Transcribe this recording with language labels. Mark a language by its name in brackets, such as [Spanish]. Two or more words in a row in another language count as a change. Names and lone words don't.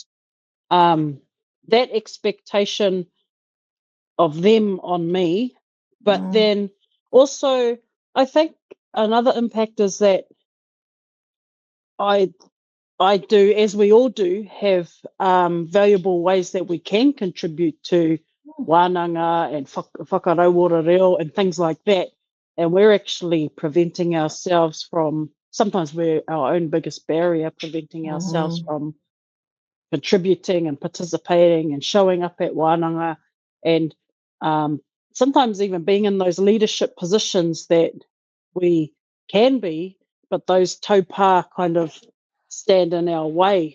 [English] That expectation of them on me, but then also I think another impact is that I do, as we all do, have valuable ways that we can contribute to wānanga and [Māori] whakarauora reo [English] and things like that. And we're actually preventing ourselves from, sometimes we're our own biggest barrier, preventing ourselves from contributing and participating and showing up at wānanga, and sometimes even being in those leadership positions that we can be, but those taupā kind of stand in our way.